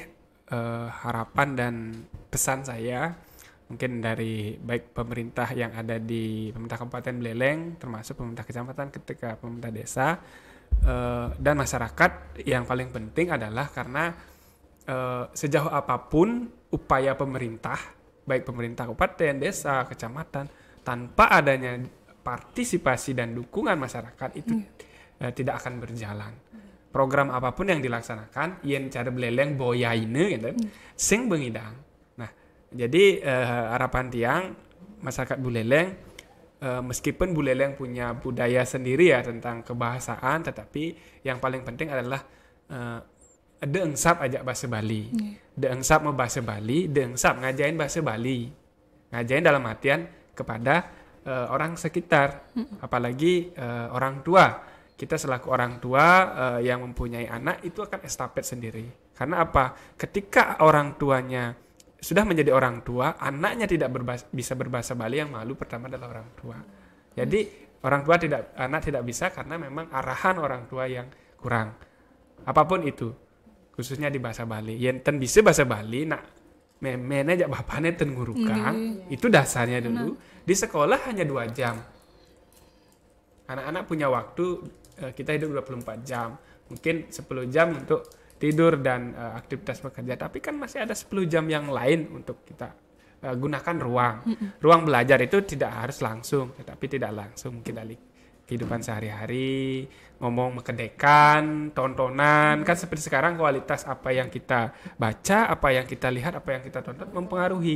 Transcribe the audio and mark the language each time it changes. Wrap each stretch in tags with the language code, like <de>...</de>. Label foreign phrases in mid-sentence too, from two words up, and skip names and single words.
<id>Harapan dan pesan saya mungkin dari baik pemerintah yang ada di pemerintah Kabupaten Buleleng, termasuk pemerintah kecamatan, ketika pemerintah desa, dan masyarakat, yang paling penting adalah karena sejauh apapun upaya pemerintah, baik pemerintah kabupaten, desa, kecamatan, tanpa adanya partisipasi dan dukungan masyarakat itu tidak akan berjalan. Program apapun yang dilaksanakan,</id> <ban>yen cara Buleleng boyaine gitu, sing bengidang.</ban> <id>Nah, jadi harapan tiang masyarakat Buleleng, meskipun Buleleng punya budaya sendiri ya tentang kebahasaan, tetapi yang paling penting adalah deungsap ajak bahasa Bali. Deungsap mau bahasa Bali, deungsap ngajain bahasa Bali. Ngajain dalam artian kepada orang sekitar, apalagi orang tua. Kita selaku orang tua yang mempunyai anak itu akan estafet sendiri. Karena apa? Ketika orang tuanya sudah menjadi orang tua, anaknya tidak bisa berbahasa Bali, yang malu pertama adalah orang tua. Jadi anak tidak bisa karena memang arahan orang tua yang kurang. Apapun itu, khususnya di bahasa Bali.</id> <ban>Yang ten bisa bahasa Bali, nak mene jak bapaknya ten ngurukang,</ban> <id>itu dasarnya dulu. Di sekolah hanya 2 jam. Anak-anak punya waktu, kita hidup 24 jam. Mungkin 10 jam untuk tidur dan aktivitas bekerja. Tapi kan masih ada 10 jam yang lain untuk kita gunakan ruang belajar itu tidak harus langsung, tetapi tidak langsung mungkin dari kehidupan sehari-hari,</id> <ban>ngomong mekedekan,</ban> <id>tontonan, kan seperti sekarang kualitas apa yang kita baca, apa yang kita lihat, apa yang kita tonton mempengaruhi.</id>